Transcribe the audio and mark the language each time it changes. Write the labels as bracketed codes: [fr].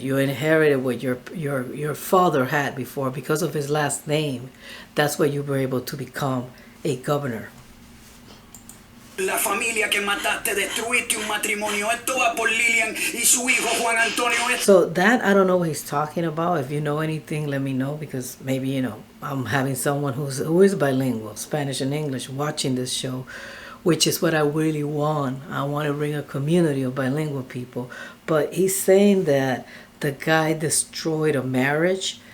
[en] You inherited what your father had before because of his last name. That's why you were able to become a governor. [es] La familia que mataste, destruiste un matrimonio. Esto va por Lilian y su hijo Juan Antonio. [en] So that, I don't know what he's talking about. If you know anything, let me know, because maybe, you know, I'm having someone who is bilingual, Spanish and English, watching this show, which is what I really want. I want to bring a community of bilingual people. But he's saying that the guy destroyed a marriage.